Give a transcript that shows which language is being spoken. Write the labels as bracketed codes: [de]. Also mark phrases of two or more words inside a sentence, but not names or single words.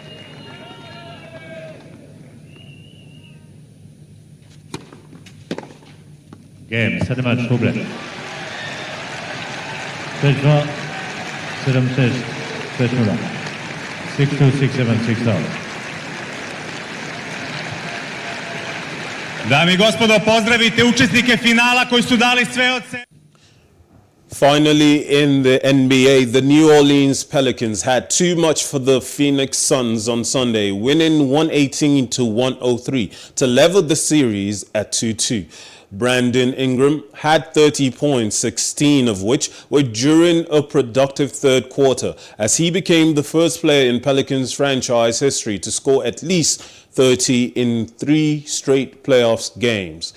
[fr] Game, 7 match, problème. 16 juin, 7-6, 7-0. 6-2, 6-7, 6-0. [sr] Dame I gospodo, pozdravite učesnike finala koji su dali sve od sebe. [en] Finally, in the NBA, the New Orleans Pelicans had too much for the Phoenix Suns on Sunday, winning 118-103 to level the series at 2-2. Brandon Ingram had 30 points, 16 of which were during a productive third quarter, as he became the first player in Pelicans franchise history to score at least 30 in 3 straight playoffs games.